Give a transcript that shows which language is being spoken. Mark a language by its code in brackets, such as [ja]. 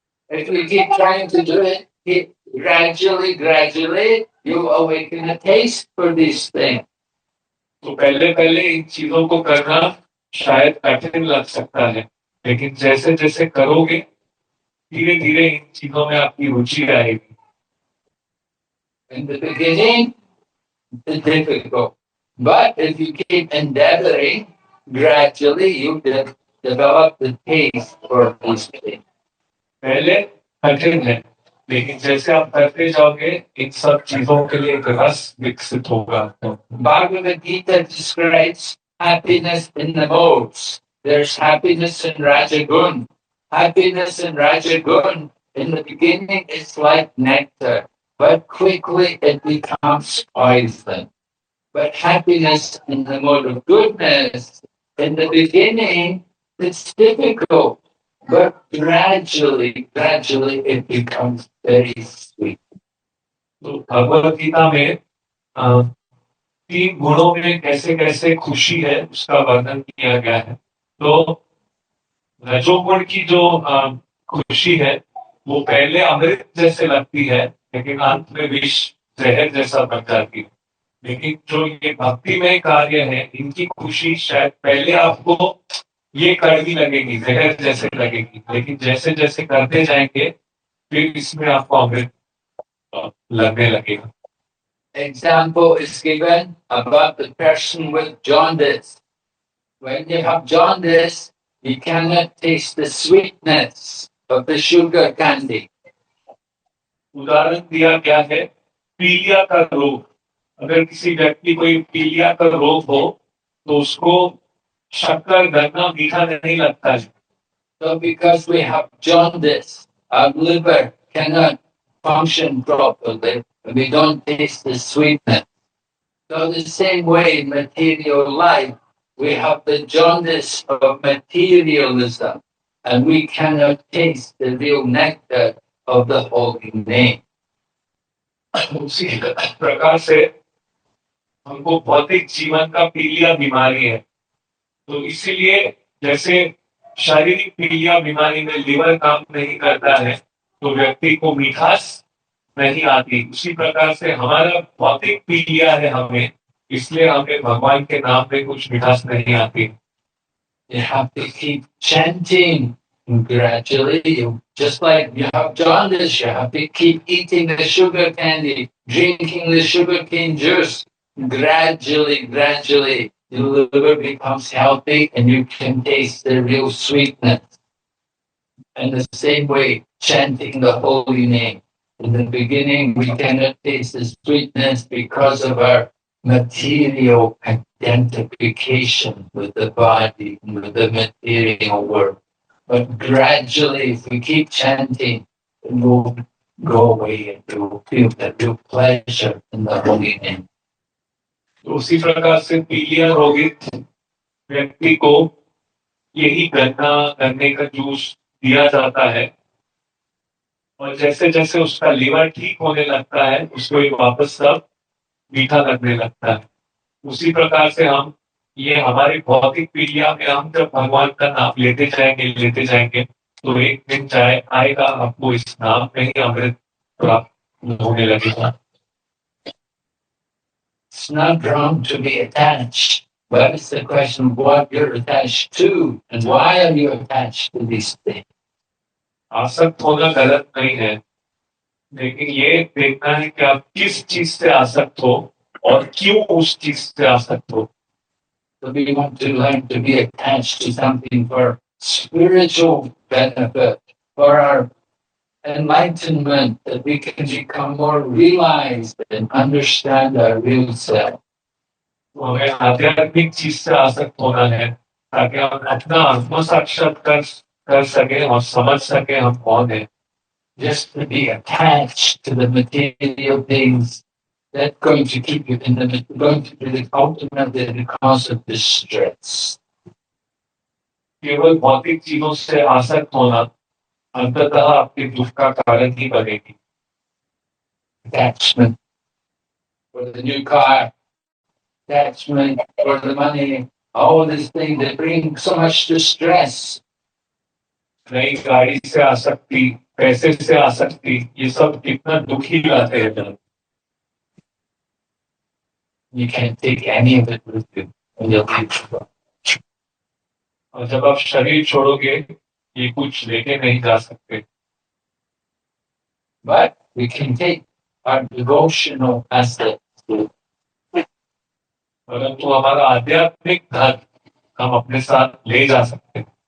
[en] If you keep trying to do it, gradually, you awaken a taste for these things. [hi] तो पहले पहले इन चीजों को करना शायद कठिन लग सकता है, लेकिन जैसे जैसे करोगे धीरे धीरे इन चीजों में आपकी रुचि आएगी. [en] In the beginning, it's difficult. But if you keep endeavoring, gradually you develop the taste for these things. [hi] पहले कठिन है, लेकिन जैसे आप करते जाओगे इन सब चीजों के लिए एक रस विकसित होगा. [en] Bhagavad Gita describes happiness in the modes. There's happiness in Rajagun. Happiness in Rajagun, in the beginning, it's like nectar, but quickly it becomes poison. But happiness in the mode of goodness, in the beginning, it's difficult, but gradually it becomes very sweet. [hi] तो भगवद गीता में तीन गुणों में कैसे कैसे खुशी है उसका वर्णन किया गया है. तो रजोगुण की जो खुशी है वो पहले अमृत जैसे लगती है, लेकिन अंत में विष जहर जैसा बन जाती है. लेकिन जो ये भक्ति में कार्य है, इनकी खुशी शायद पहले आपको ये कड़वी लगेगी, जहर जैसे लगेगी, लेकिन जैसे जैसे करते जाएंगे फिर इसमें आपको अमृत लगने लगेगा. [en] Example is given about the person with jaundice. When you have jaundice, you cannot taste the sweetness of the sugar candy. [hi] उदाहरण दिया गया है पीलिया का रोग. अगर किसी व्यक्ति को पीलिया का रोग हो तो उसको शक्कर गन्ना मीठा नहीं लगता है. [en] So because we have jaundice, our liver cannot function properly, and we don't taste the sweetness. So the same way in material life, we have the jaundice of materialism, and we cannot taste the real nectar of the holy name. [hi] उसी प्रकार से हमको भौतिक जीवन का पीलिया बीमारी है. तो इसीलिए जैसे शारीरिक पीलिया बीमारी में लिवर काम नहीं करता है तो व्यक्ति को मिठास नहीं आती, उसी प्रकार से हमारा भौतिक पीलिया है हमें, इसलिए हमें भगवान के नाम में कुछ मिठास नहीं आती. [en] You have to keep chanting, and gradually, just like you have jaundice, you have to keep eating the sugar candy, drinking the sugarcane juice. Gradually, the liver becomes healthy and you can taste the real sweetness. And the same way, chanting the holy name. In the beginning, we cannot taste the sweetness because of our material identification with the body, with the material world. But gradually, if we keep chanting, it will go away and we will feel the real pleasure in the holy name. [hi] तो उसी प्रकार से पीलिया रोगित व्यक्ति को यही गन्ने का जूस दिया जाता है, और जैसे जैसे उसका लीवर ठीक होने लगता है उसको ये वापस सब मीठा लगने लगता है. उसी प्रकार से हम ये हमारी भौतिक पीलिया में हम जब भगवान का नाम लेते जाएंगे तो एक दिन आएगा आपको इस नाम में ही अमृत प्राप्त होने लगेगा. [en] It's not wrong to be attached, but it's the question of what you're attached to and why are you attached to these things. [hi] आसक्त होना गलत नहीं है, लेकिन ये देखना है कि आप किस चीज से आसक्त हो और क्यों उस चीज से आसक्त हो. [en] So we want to learn to be attached to something for spiritual benefit, for our enlightenment, that we can become more realized and understand our real self. [hi] हमें आध्यात्मिक चीज से आसक्त होना है ताकि हम अपना आत्म साक्षात्कार कर सके और समझ सके हम कौन है. [en] Just to be attached to the material things, that's going to keep you going to be the ultimately the cause of distress. [hi] केवल भौतिक चीजों से आसक्त होना अंततः आपके दुख का कारण ही बनेगी. [en] Attachment for the new car, attachment for the money, all these things that bring so much distress. [hi] नई गाड़ी से आसक्ति, पैसे से आसक्ति, ये सब कितना दुखी लाते हैं. [en] You can't take any of it with you when you leave the body. [hi] और जब आप शरीर छोड़ोगे ये कुछ लेके नहीं जा सकते. [en] But we can take our devotional assets. [hi] परंतु हमारा आध्यात्मिक धन हम अपने साथ ले जा सकते हैं.